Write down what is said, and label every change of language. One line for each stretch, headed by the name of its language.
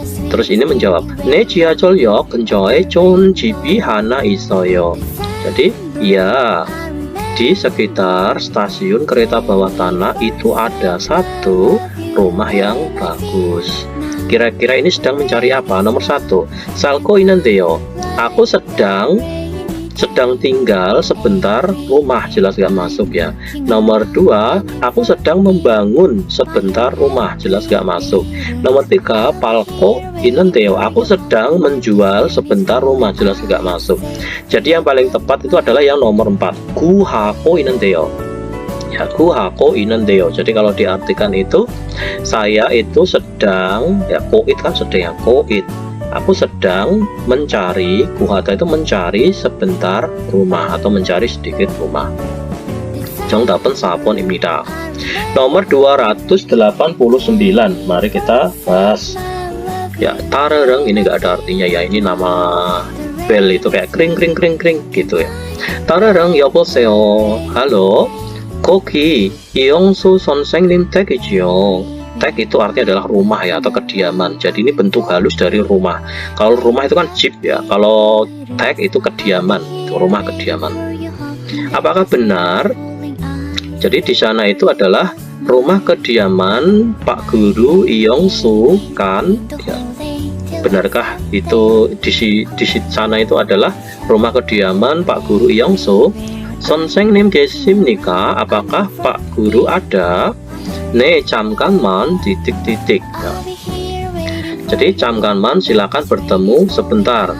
Indonesian: Terus ini menjawab,
Korean: 내 지하철역 근처에 좋은 집이 하나 있어요.
Indonesian: Jadi, ya, di sekitar stasiun kereta bawah tanah itu ada 1 rumah yang bagus. Kira-kira ini sedang mencari apa?
Korean: Nomor 1, 살고 있는데요.
Indonesian: Aku sedang tinggal sebentar rumah. Jelas gak masuk ya. Nomor 2, aku sedang membangun sebentar rumah. Jelas gak masuk. Nomor 3,
Korean: palko 있는데요.
Indonesian: Aku sedang menjual sebentar rumah. Jelas gak masuk. Jadi yang paling tepat itu adalah yang nomor 4,
Korean: 구하고 있는데요.
Indonesian: Ya,
Korean: 구하고 있는데요.
Indonesian: Jadi kalau diartikan itu, saya itu sedang, ya, koit kan sedang ya, koit. Aku sedang mencari, 구하다 itu mencari sebentar rumah atau mencari sedikit rumah.
Korean: 정답은 4번입니다.
Indonesian: Nomor 289, mari kita bahas. Ya, tarereng ini gak ada artinya ya, ini nama bel itu kayak kring kring kring kring gitu ya.
Korean: tarereng 여보세요. Halo, 거기 이영수 선생님 댁이지요.
Indonesian: tek itu artinya adalah rumah ya, atau kediaman. Jadi ini bentuk halus dari rumah. Kalau rumah itu kan jeep ya, kalau tek itu kediaman, itu rumah kediaman. Apakah benar? Jadi di sana itu adalah rumah kediaman Pak Guru Iyongsu kan? Ya. Benarkah itu di sana itu adalah rumah kediaman Pak Guru Iyongsu?
Korean: 선생님 계십니까?
Indonesian: Apakah Pak Guru ada?
Korean: 네, 잠깐만
Indonesian: titik-titik. Ya. Jadi
Korean: 잠깐만
Indonesian: silakan bertemu sebentar.